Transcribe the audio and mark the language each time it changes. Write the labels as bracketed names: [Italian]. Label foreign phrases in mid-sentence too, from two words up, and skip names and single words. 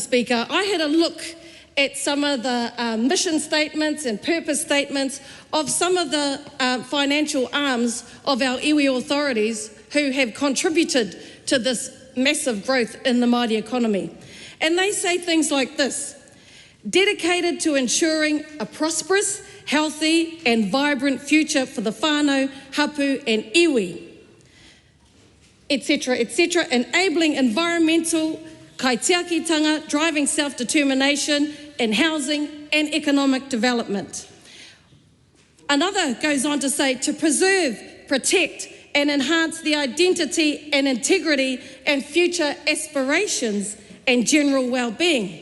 [English] Speaker, I had a look at some of the mission statements and purpose statements of some of the financial arms of our iwi authorities who have contributed to this massive growth in the Māori economy. And they say things like this: dedicated to ensuring a prosperous, healthy and vibrant future for the whānau, hapu and iwi, etc., etc., enabling environmental kaitiakitanga, driving self-determination in housing and economic development. Another goes on to say to preserve, protect and enhance the identity and integrity and future aspirations and general well-being.